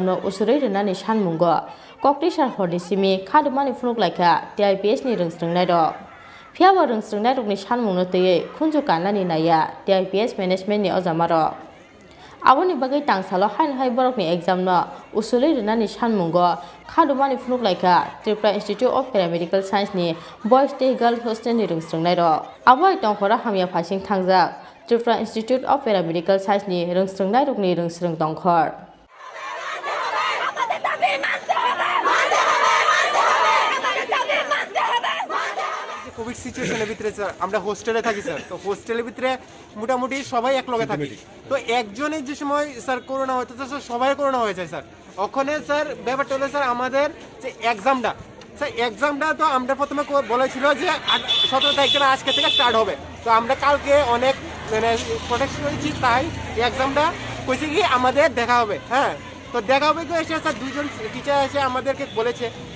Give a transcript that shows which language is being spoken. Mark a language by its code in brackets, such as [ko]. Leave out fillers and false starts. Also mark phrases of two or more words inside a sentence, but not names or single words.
[trp] no usurei rwnani sanmungo Koktisar horni simi khadumani funuk laikha TIPS ni rungsrungnai rok phiaba rungsrungnai rokni sanmungno tei khunju kannani naya TIPS management ni ojamaro aboni bagai tangsalo hain hai borokni exam no usulei rwnani sanmungo khadumani funuk laikha Tripura Institute of Paramedical Science ni Boys State Girl Hostel ni rungsrungnai rok aboi tongkhora hamya phaising thangjak Tripura Institute of Paramedical Science ni rungsrungnai rokni rungsrung tongkhor [en] Covid situationer [bn] ভিতরে স্যার আমরা হোস্টেলে থাকি স্যার তো হোস্টেলের ভিতরে মোটামুটি সবাই এক লগে থাকি তো একজনের যে সময় স্যার করোনা হয়তো স্যার সবাই করোনা হয়ে যায় স্যার ওখানে স্যার ব্যাপারটা হলো স্যার আমাদের যে এক্সামটা স্যার এক্সামটা তো আমরা প্রথমে বলেছিল যে 17 তারিখ থেকে আজকে থেকে স্টার্ট হবে তো আমরা কালকে অনেক মানে প্রোটেকশন করেছি তাই এক্সামটা কইছে কি আমাদের দেখা হবে হ্যাঁ তো দেখা হবে তো এসে স্যার দুজন টিচার এসে আমাদেরকে বলেছে